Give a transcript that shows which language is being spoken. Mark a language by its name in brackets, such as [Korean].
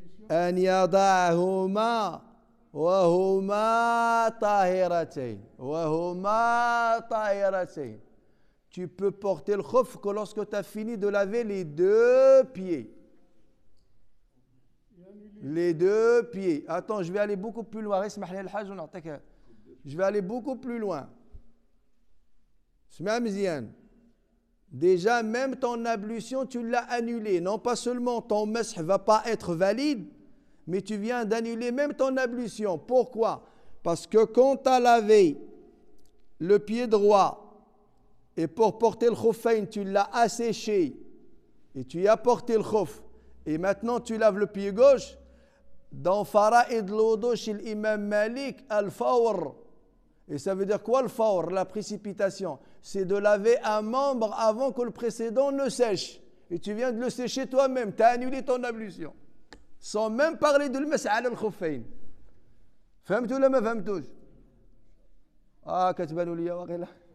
[Arabic] أن يضعهما وهما طاهرتين وهما طاهرتين. [French] Tu peux porter le khuf que lorsque tu as fini de laver les 2 pieds. Les 2 pieds. Attends, je vais aller beaucoup plus loin. Je vais aller beaucoup plus loin. [Arabic] اسمع مزيان. [French] Déjà, même ton ablution, tu l'as annulée. Non pas seulement ton masih ne va pas être valide, mais tu viens d'annuler même ton ablution. Pourquoi? Parce que quand tu as lavé le pied droit et pour porter le khuffayn, tu l'as asséché et tu y as porté le khuf et maintenant tu laves le pied gauche, dans Fara'id l'Wudu chez l'imam Malik, al-Fawr Et ça veut dire quoi le fawr, la précipitation? C'est de laver un membre avant que le précédent ne sèche. Et tu viens de le sécher toi-même, tu as annulé ton ablution. Sans même parler de l'mas ala al-khuffayn. [Arabic] فهمتوا ولا ما فهمتوش؟ كتبانوا لي واقيلا.